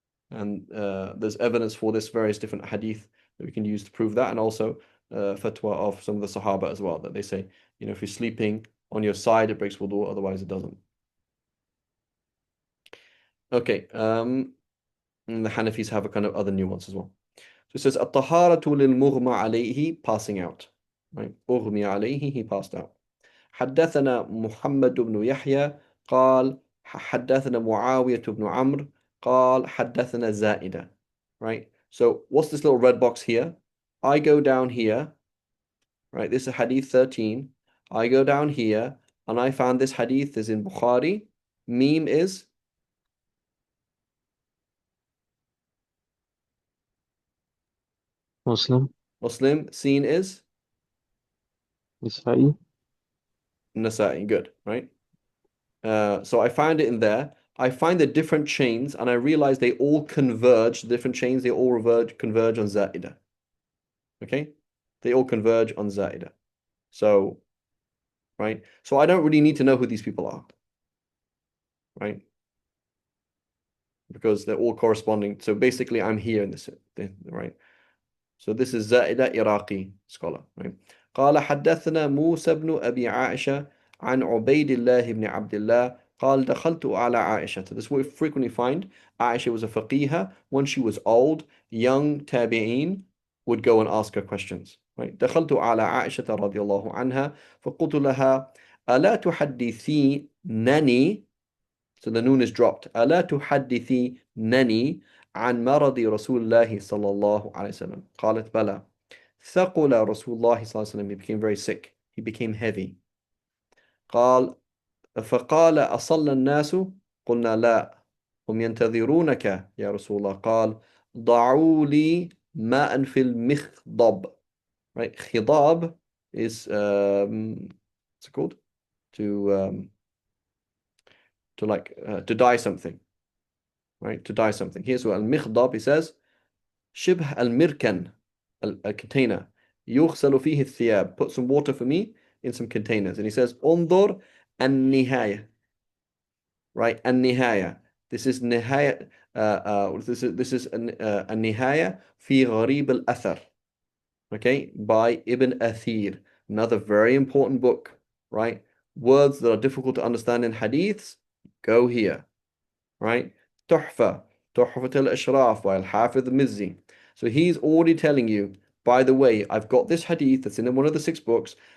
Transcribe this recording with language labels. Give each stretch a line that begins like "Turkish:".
English: And there's evidence for this, various different hadith that we can use to prove that, and also fatwa of some of the Sahaba as well, that they say, if you're sleeping on your side, it breaks wudu, otherwise it doesn't. Okay, and the Hanafis have a kind of other nuance as well. So it says,
Arabic: الطهارة للمغمى عليه,
English: passing out, right?
Arabic: أغمي عليه,
English: he passed out.
Arabic: حدثنا محمد بن يحيى قال حدثنا معاوية بن عمرو قال حدثنا زائدة, right?
English: So what's this little red box here? I go down here, right? This is hadith 13. I go down here and I found this hadith is in Bukhari. Meme is Muslim. Muslim. Seen is Nasa'i. Nasa'i. Good, right? So I find it in there. I find the different chains and I realize they all converge, different chains, they all converge on Za'ida. Okay? They all converge on Za'ida. So, right? So I don't really need to know who these people are. Right? Because they're all corresponding. So basically I'm here in this, right? So this is Za'ida Iraqi scholar, right?
Arabic: قال حدثنا موسى بن أبي عائشة عن عبيد الله بن عبد الله قال دخلت على عائشة.
English: So this is what we frequently find. Aisha was a faqihah. When she was old, young tabi'een would go and ask her questions. Right?
Arabic: دخلت على عائشة رضي الله عنها فقلت لها ألا تحدثينني.
English: So the noon is dropped.
Arabic: ألا تحدثينني عن مرض رسول الله صلى الله عليه وسلم. قالت بلى. ثقل رسول الله صلى الله عليه وسلم.
English: He became very sick. He became heavy.
Arabic: قال فقال أصلى الناس قلنا لا هم ينتظرونك يا رسول الله. قال ضعوا لي ماء في المخضب.
English: Right? خضاب is what's it called? To dye something. Right? To dye something. Here's what al-mikhdab, he says,
Arabic: شبه المركن,
English: a container.
Arabic: يغسل فيه الثياب.
English: Put some water for me in some containers. And he says,
Arabic: انظر النهاية.
English: Right? النهاية. This is نهاية. This is
Arabic: النهاية في غريب الأثر.
English: Okay? By Ibn Athir. Another very important book. Right? Words that are difficult to understand in hadiths, go here. Right? تحفة al-Ashraf by Al-Hafidh al-Mizzi. So he's already telling you, by the way, I've got this hadith that's in one of the 6 books.